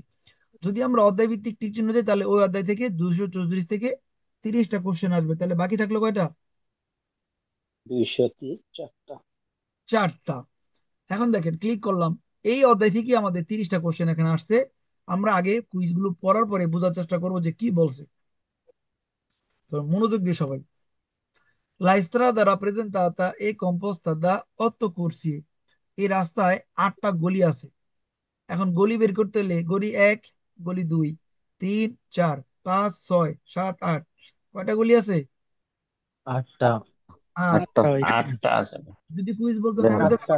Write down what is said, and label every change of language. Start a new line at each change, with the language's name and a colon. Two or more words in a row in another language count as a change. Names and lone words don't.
Bangla: যদি আমরা অধ্যায় ভিত্তিক টিক চিহ্ন দিই তাহলে ওই অধ্যায় থেকে 234 থেকে 30টা কোশ্চেন আসবে, তাহলে বাকি থাকলো কয়টা? 204টা। 4টা। এখন দেখেন, ক্লিক করলাম, এই অধ্যায় থেকে আমাদের 30টা কোশ্চেন এখানে আসছে। আমরা আগে কুইজগুলো পড়ার পরে বোঝার চেষ্টা করবো যে কি বলছে। তো মনোযোগ দিয়ে সবাই।
Italian: La strada rappresentata è composta da 8 corsie।
Bangla: এই রাস্তায় 8টা গলি আছে। এখন গলি বের করতে হলে গলি 1, গলি 2, 3, 4, 5, 6, 7, 8, কয়টা গলি আছে? আটটা। 8। আটটা আটটা ভাই। আটটা আছে। যদি কুইজ বলতো দেখো, কারের জাতা আটটা